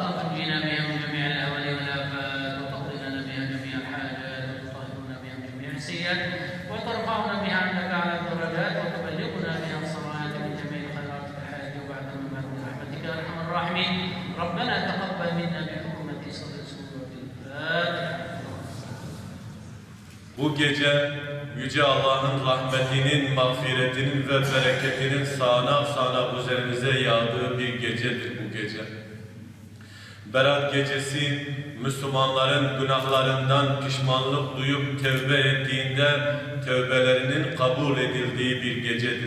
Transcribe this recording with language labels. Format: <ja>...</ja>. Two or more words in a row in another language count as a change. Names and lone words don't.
<ar>تنجينا بها من جميع الاهوال والافات وتقضي لنا بها جميع الحاجات وتطهرنا بها من جميع السيئات وترفعنا بها عندك على الدرجات وتبلغنا بها الصلوات من جميع الخيرات في الحياة وبعد الممات برحمتك يا ارحم الراحمين. ربنا تقبل منا بحكمة صدر سورة الفاتحة.</ar> <tr>Bu gece Yüce Allah'ın rahmetinin, mağfiretinin ve bereketinin sağanak sağanak üzerimize yağdığı bir gecedir bu gece. Berat gecesi, Müslümanların günahlarından pişmanlık duyup tevbe ettiğinde tevbelerinin kabul edildiği bir gecedir.</tr>